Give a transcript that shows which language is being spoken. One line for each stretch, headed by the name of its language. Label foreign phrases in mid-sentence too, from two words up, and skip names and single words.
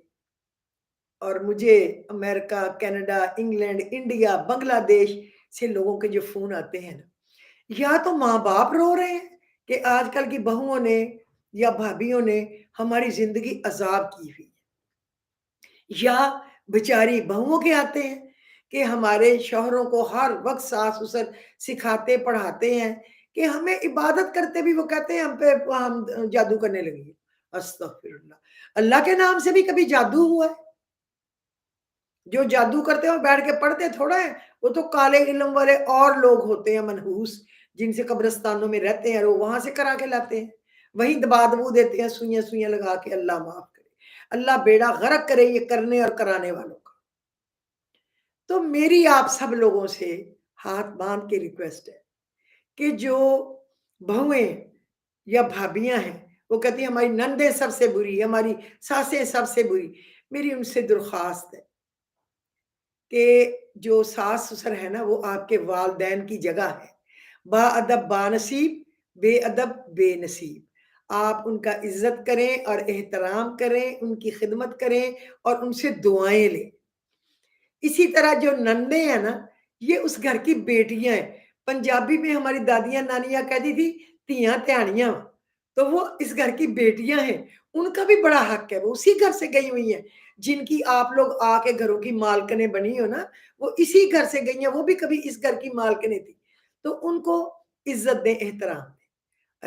Urdu: اور مجھے امریکہ، کینیڈا، انگلینڈ، انڈیا، بنگلہ دیش سے لوگوں کے جو فون آتے ہیں نا، یا تو ماں باپ رو رہے ہیں کہ آجکل کی بہوؤں نے یا بھابیوں نے ہماری زندگی عذاب کی ہوئی ہے، یا بیچاری بہوؤں کے آتے ہیں کہ ہمارے شوہروں کو ہر وقت ساس سسر سکھاتے، پڑھاتے ہیں کہ ہمیں عبادت کرتے بھی وہ کہتے ہیں ہم پہ ہم جادو کرنے لگی ہے.
Arabic: استغفر اللہ،
Urdu: اللہ کے نام سے بھی کبھی جادو ہوا ہے؟ جو جادو کرتے ہیں وہ بیٹھ کے پڑھتے تھوڑا ہے، وہ تو کالے علم والے اور لوگ ہوتے ہیں منحوس، جن سے قبرستانوں میں رہتے ہیں اور وہ وہاں سے کرا کے لاتے ہیں، وہیں دبا دبو دیتے ہیں سوئیاں سوئیاں لگا کے۔ اللہ معاف کرے، اللہ بیڑا غرق کرے یہ کرنے اور کرانے والوں کا۔ تو میری آپ سب لوگوں سے ہاتھ باندھ کے ریکویسٹ ہے کہ جو بہویں یا بھابیاں ہیں وہ کہتی ہیں ہماری نندیں سب سے بری، ہماری ساسیں سب سے بری، میری ان سے درخواست ہے کہ جو ساس سسر ہے نا وہ آپ کے والدین کی جگہ ہے، با ادب با نصیب، بے ادب بے نصیب۔ آپ ان کا عزت کریں اور احترام کریں، ان کی خدمت کریں اور ان سے دعائیں لیں۔ اسی طرح جو نندیں ہیں نا یہ اس گھر کی بیٹیاں ہیں، پنجابی میں ہماری دادیاں نانیاں کہتی تھی
Punjabi: تیاں تیانیاں،
Urdu: تو وہ اس گھر کی بیٹیاں ہیں، ان کا بھی بڑا حق ہے، وہ اسی گھر سے گئی ہوئی ہیں، جن کی آپ لوگ آ کے گھروں کی مالکنیں بنی ہو نا، وہ اسی گھر سے گئی ہیں، وہ بھی کبھی اس گھر کی مالکنیں تھی، تو ان کو عزت دیں، احترام دیں۔